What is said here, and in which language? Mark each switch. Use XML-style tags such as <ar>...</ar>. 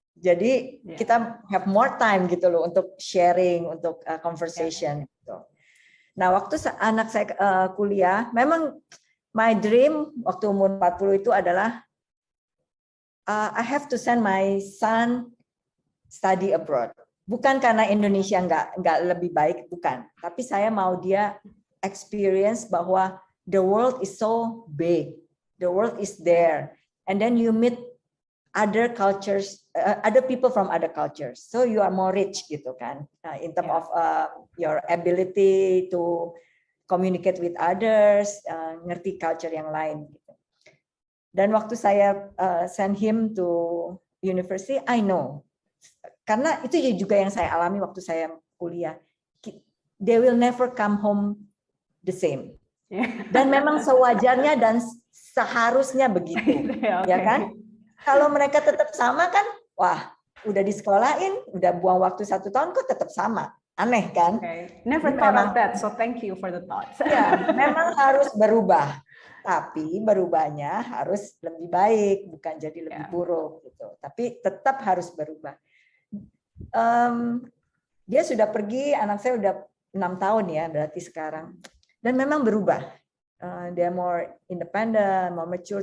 <id>Jadi kita</id> <en>have more time</en> <id>gitu loh untuk sharing, untuk conversation. Gitu. Nah waktu anak saya kuliah, memang</id> <en>my dream</en> <id>waktu umur 40 itu adalah</id> <en>I have to send my son study abroad.</en> <id>Bukan karena Indonesia nggak lebih baik, bukan. Tapi saya mau dia experience bahwa</id> <en>the world is so big, the world is there, and then you meet other cultures, other people from other cultures. So you are more rich gitu kan, in terms of your ability to communicate with others,</en> <id>ngerti culture yang lain. Gitu. Dan waktu saya</id> <en>send him to university, I know.</en> <id>Karena itu juga yang saya alami waktu saya kuliah.</id> <en>They will never come home the same.</en> <id>Dan memang sewajarnya dan seharusnya begitu, ya kan? Kalau mereka tetap sama kan, wah, udah disekolahin, udah buang waktu 1 tahun kok tetap sama, aneh kan?</id> <en>Never thought of that, so thank you for the thoughts.</en> <id>Ya, memang harus berubah, tapi berubahnya harus lebih baik, bukan jadi lebih buruk gitu. Tapi tetap harus berubah. Dia sudah pergi, anak saya udah 6 tahun ya, berarti sekarang. Dan memang berubah.</id> <en>They're more independent, more mature.</en>